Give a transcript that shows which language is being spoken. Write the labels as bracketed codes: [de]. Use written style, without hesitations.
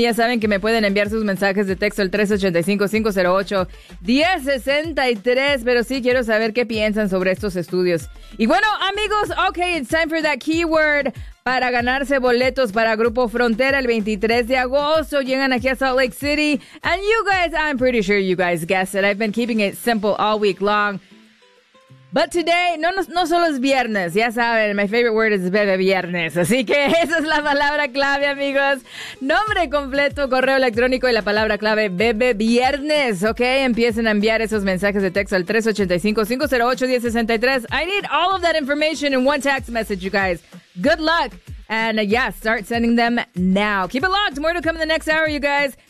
[es] Ya saben que me pueden enviar sus mensajes de texto al 385-508-1063. Pero sí quiero saber qué piensan sobre estos estudios. Y bueno, amigos, [en] okay, it's time for that keyword. [es] Para ganarse boletos para Grupo Frontera el 23 de agosto, llegan aquí a Salt Lake City. [en] And you guys, I'm pretty sure you guys guessed it. I've been keeping it simple all week long. But today, [es] no solo es viernes, ya saben, [en] my favorite word is bebe viernes. [es] Así que esa es la palabra clave, amigos. Nombre completo, correo electrónico y la palabra clave, bebe viernes, ¿ok? Empiecen a enviar esos mensajes de texto al 385-508-1063. [en] I need all of that information in one text message, you guys. Good luck. And yes, start sending them now. Keep it locked. More to come in the next hour, you guys.